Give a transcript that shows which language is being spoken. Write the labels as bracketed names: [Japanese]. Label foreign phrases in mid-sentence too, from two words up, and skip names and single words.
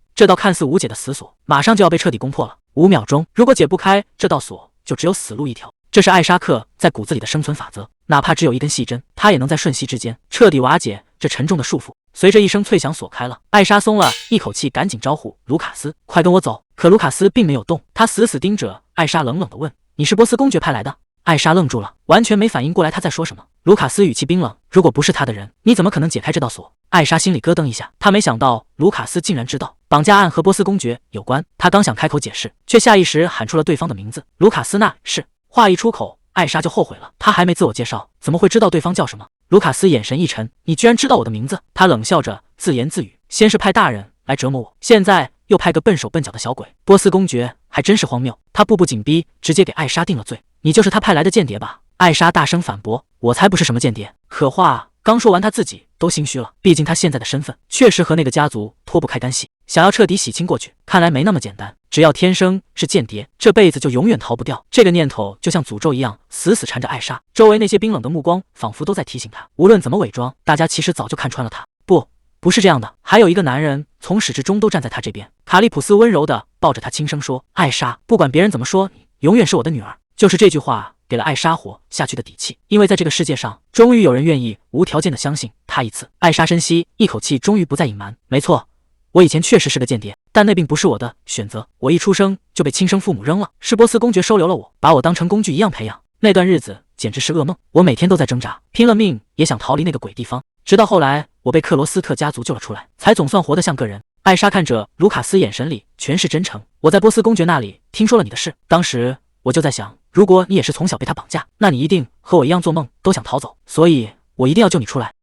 [Chinese] 這道看似無解的死鎖馬上就要被徹底攻破了，5秒鐘，如果解不開這道鎖，就只有死路一條。這是艾莎刻在骨子裡的生存法則，哪怕只有一根細針，她也能在瞬息之間徹底瓦解這沉重的束縛。隨着一聲脆響，鎖開了，艾莎鬆了一口氣，趕緊招呼盧卡斯：“ 快跟我走！”可盧卡斯並沒有動，他死死盯着艾莎，冷冷地問：“你是波斯公爵派來的？” 艾莎愣住了，完全沒反應過來他在說什麼。盧卡斯語氣冰冷：“如果不是他的人，你怎麼可能解開這道鎖？” 艾莎心裡咯噔一下，她沒想到盧卡斯竟然知道綁架案和波斯公爵有關。她剛想開口解釋，卻下意識喊出了對方的名字：“盧卡斯，那是。” 話一出口，艾莎就後悔了，她還沒自我介紹，怎麼會知道對方叫什麼？盧卡斯眼神一沉：“你居然知道我的名字？”他冷笑着自言自語：“先是派大人來折磨我，現在又派個笨手笨腳的小鬼。波斯公爵還真是荒謬。” 他步步緊逼，直接給艾莎定了罪：“你就是他派來的間諜吧？” 艾莎大聲反駁：“我才不是什麼間諜。” 可話剛說完，他自己都心虛了，畢竟他現在的身份確實和那個家族脫不開干係，想要徹底洗清過去，看來沒那麼簡單。只要天生是間諜，這輩子就永遠逃不掉。這個念頭就像詛咒一樣，死死纏着艾莎。周圍那些冰冷的目光，仿佛都在提醒他，無論怎麼偽裝，大家其實早就看穿了他。不是這樣的。還有一個男人從始至終都站在他這邊。卡利普斯溫柔地抱着他，輕聲說：“艾莎，不管別人怎麼說，你永遠是我的女兒。” 就是這句話給了艾莎活下去的底氣，因為在這個世界上，終於有人願意無條件的相信她一次。艾莎深吸一口氣，終於不再隱瞞：“沒錯，我以前確實是個間諜，但那並不是我的選擇。我一出生就被親生父母扔了，是波斯公爵收留了我，把我當成工具一樣培養。那段日子簡直是噩夢，我每天都在掙扎，拼了命也想逃離那個鬼地方。直到後來，我被克羅斯特家族救了出來，才總算活得像個人。” 艾莎看着盧卡斯，眼神裡全是真誠：“我在波斯公爵那裡聽說了你的事，當時我就在想，如果你也是從小被他綁架，那你一定和我一樣做夢都想逃走，所以我一定要救你出來。”